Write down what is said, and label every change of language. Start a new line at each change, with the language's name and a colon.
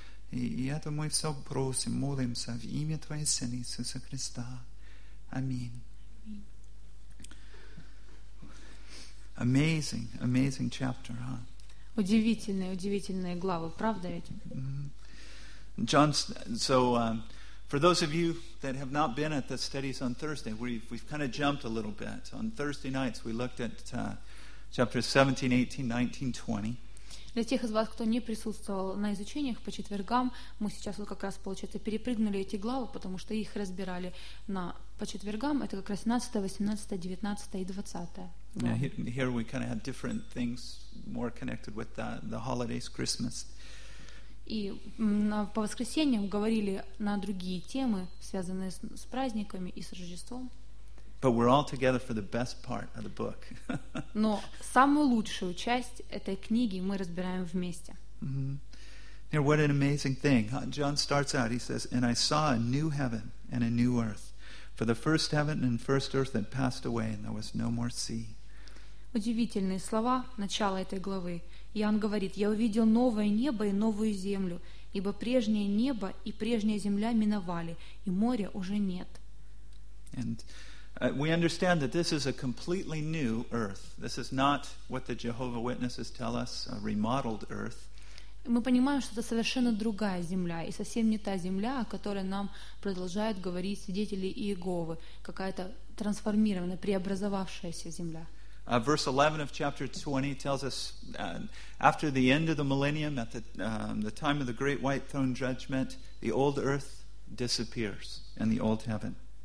Russian: И это мы все просим, молимся в имя Твоего Сына Иисуса Христа.
English: Аминь. Amazing, amazing chapter, huh?
Russian: Удивительные, удивительные главы, правда ведь?
English: John, so for those of you that have not been at the studies on Thursday, we've kind of jumped a little bit. On Thursday nights we looked at chapters 17, 18, 19, 20.
Russian: Для тех из вас, кто не присутствовал на изучениях по четвергам, мы сейчас вот как раз, получается, перепрыгнули эти главы, потому что их разбирали по четвергам. Это как раз 17, 18, 19 и 20.
English: Yeah, here we kind of had different things more connected with the holidays, Christmas.
Russian: И по воскресеньям говорили на другие темы, связанные с праздниками и с Рождеством.
English: But we're all together for the best part of the book.
Russian: Но самую лучшую часть этой книги мы разбираем вместе.
English: Here, what an amazing thing! John starts out. He says, "And I saw a new heaven and a new earth, for the first heaven and first earth had passed away, and there was no more sea."
Russian: Удивительные слова начала этой главы. Иоанн говорит: "Я увидел новое небо и новую землю, ибо прежнее небо и прежняя земля миновали, и моря уже нет."
English: And we understand that this is a completely new earth. This is not what the Jehovah Witnesses tell us, a remodeled earth.
Russian: Мы понимаем, что это совершенно другая земля, и совсем не та земля, о которой нам продолжают говорить свидетели Иеговы, какая-то трансформированная, преобразовавшаяся земля.
English: Verse 11 of chapter 20 tells us, after the end of the millennium, at the time of the great white throne judgment, the old earth disappears, and the old heaven.